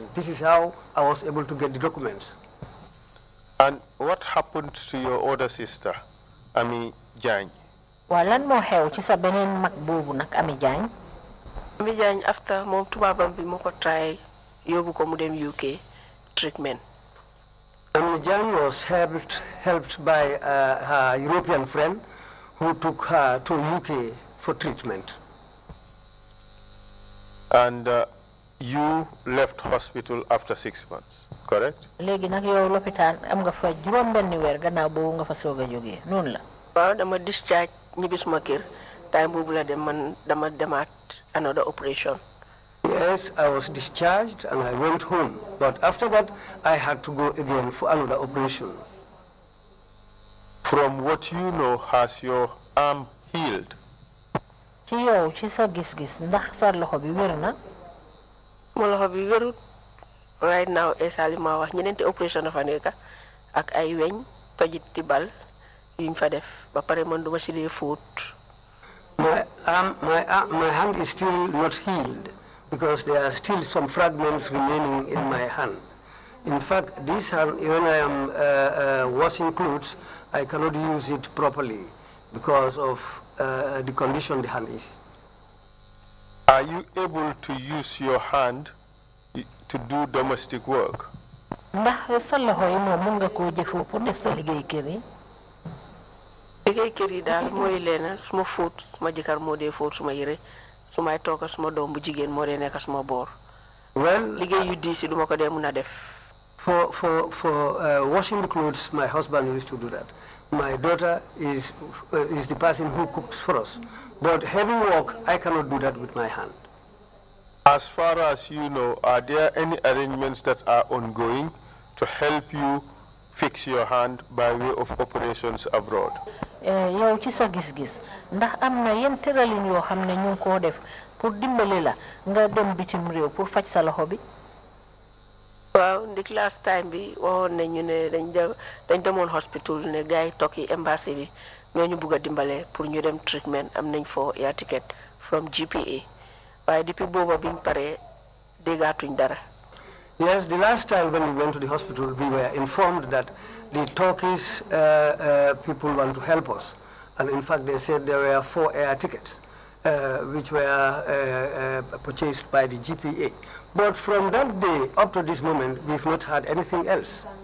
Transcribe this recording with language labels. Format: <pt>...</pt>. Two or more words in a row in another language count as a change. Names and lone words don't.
<en>This is how I was able to get the documents. And what happened to your other sister, Ami Jang?</en> <wo>Walan mo xew ci sa benen mag bobu nak Ami Jang? Ami Jang after mom tubabam bi moko try yobu ko mu dem UK treatment.</wo> <en>Ami Jang was helped by her European friend who took her to UK for treatment. And you left hospital after 6 months, correct?</en> <wo>Legi nak yow l'hôpital am nga fa juroom benn weer gannaaw boobu nga fa soga jógee noonu la. Waaw dama discharge ñibbi suma kër time boobu la dem man dama demaat</wo> <en>another operation. Yes, I was discharged and I went home. But after that, I had to go again for another operation. From what you know, has your arm healed?</en> <wo>Ci yow ci sa gis-gis ndax sa loxo bi wér na? Ma loxo bi wérut</wo> <en>right now</en> <wo>esali ma wax ñeneenti operation dafa nekk ak ay weñ tojit ti bal yuñ fa def ba pare man duma ci dee foot.</wo> <en>My hand is still not healed because there are still some fragments remaining in my hand. In fact, this hand, when I am washing clothes, I cannot use it properly because of the condition the hand is. Are you able to use your hand to do domestic work?</en> <wo>Ndax sa loxo yi moom mun nga koo jëfoo pour def sa liggéey kër yi? Liggéey kër yi daal mooy leena suma foot suma jëkkër moo dee foot suma yére sumay tooga suma doom bu jigéen moo dee nekk suma boor.</wo> <en>Well,</en> <wo>liggéey yu diis yi duma ko dee mun a def.</wo> <en>For washing the clothes, my husband used to do that. My daughter is the person who cooks for us. But heavy work, I cannot do that with my hand. As far as you know, are there any arrangements that are ongoing to help you fix your hand by way of operations abroad?</en> <wo>Yow ci sa gis-gis ndax am na yenn tëralin yoo xam ne ñu ngi koo def pour dimbali la nga dem bitim réew pour faj sa loxo bi? Waaw ndik</wo> <en>last time</en> <wo>bi waxoon nañu ne dañ demoon hospital ne gars yi tokki embassy bi ñooñu bugg a dimbale pour ñu dem treatment am nañ fo</wo> <en>air ticket from GPA</en> <wo>waaye depuis booba biñ paree déggaatuñ dara.</wo> <en>Yes, the last time when we went to the hospital, we were informed that the Turkish people want to help us. And in fact, they said there were 4 air tickets, which were purchased by the GPA. But from that day up to this moment, we've not had anything else.</en>